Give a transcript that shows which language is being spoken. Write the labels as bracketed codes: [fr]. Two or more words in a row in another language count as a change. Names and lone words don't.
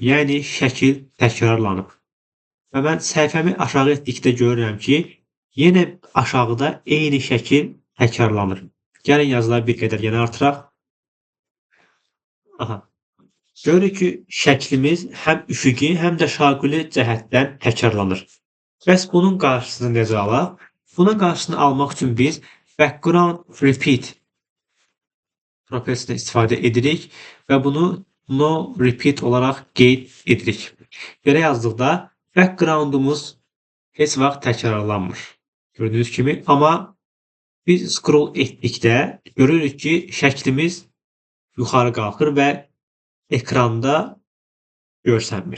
[az] Yəni şəkil təkrarlanıb. Və mən səhifəmi aşağı etdikdə görürəm ki, yenə aşağıda eyni şəkil təkrarlanır. Gəlin yazıları bir qədər yenə artıraq. Görürük ki, şəklimiz həm üfüqi, həm də şaquli cəhətdən təkrarlanır. Bəs bunun qarşısını necə alaq? Buna qarşısını almaq üçün biz [en] background repeat [az] propertisinə istifadə edirik və bunu [en] no repeat [az] olaraq qeyd edirik. Belə yazdıqda backgroundumuz heç vaxt təkrarlanmır. Gördüyünüz kimi, amma biz scroll etdikdə görürük ki, şəklimiz yuxarı qalxır və ekranda görsənmir.